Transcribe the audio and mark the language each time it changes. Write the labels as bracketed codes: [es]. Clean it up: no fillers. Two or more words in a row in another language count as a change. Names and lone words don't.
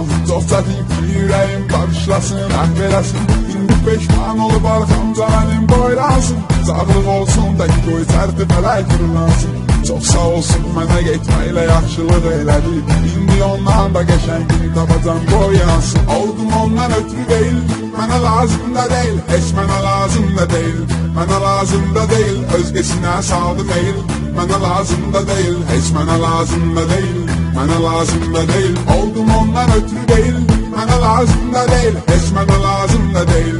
[az] Çox çətin ki, ürəyim qarışlasın, məhv eləsin. İndi peşman olub arxamca mənim boylansın. Sağlıq olsun da ki, qoy tərti fələk qırılansın. Çox sağ olsun mənə getməklə yaxşılıq elədi. İndi ondan da qəşəngini tapacam boyansın. [tr] Oldum ondan ötürü değil, bana lazım da değil, hiç bana lazım da değil. Bana lazım da değil, özgesine saldım el. Bana lazım da değil, hiç bana lazım da değil. Bana lazım da değil, oldum ondan ötürü değil. Bana lazım da değil, hiç bana lazım da değil.